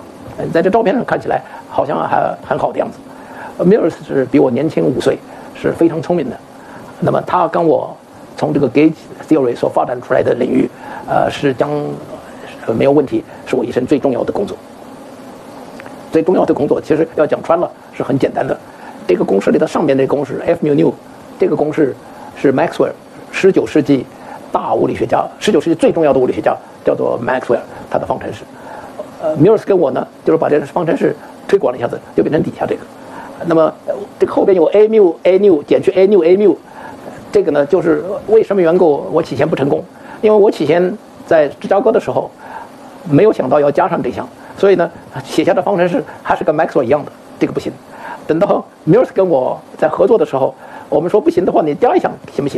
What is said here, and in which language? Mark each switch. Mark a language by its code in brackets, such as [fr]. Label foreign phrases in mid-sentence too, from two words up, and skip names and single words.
[zh] 在这照片上看起来好像还很好的样子。Mills 是比我年轻5岁，是非常聪明的。那么他跟我从这个 [en] gauge theory [zh] 所发展出来的领域，是将没有问题，是我一生最重要的工作。最重要的工作其实要讲穿了是很简单的。这个公式里的上面这个公式 F mu nu，这个公式是 Maxwell 19世纪大物理学家，19世纪最重要的物理学家叫做 Maxwell， 他的方程式。Mills 跟我呢，就是把这个方程式推广了一下子，就变成底下这个。那么这个后边有 a mu a nu 减去 a nu a mu，这个呢就是为什么缘故我起先不成功，因为我起先在芝加哥的时候没有想到要加上这项。所以呢，写下的方程式还是跟 Maxwell 一样的，这个不行。等到 Mills 跟我在合作的时候，我们说不行的话，你加一项行不行？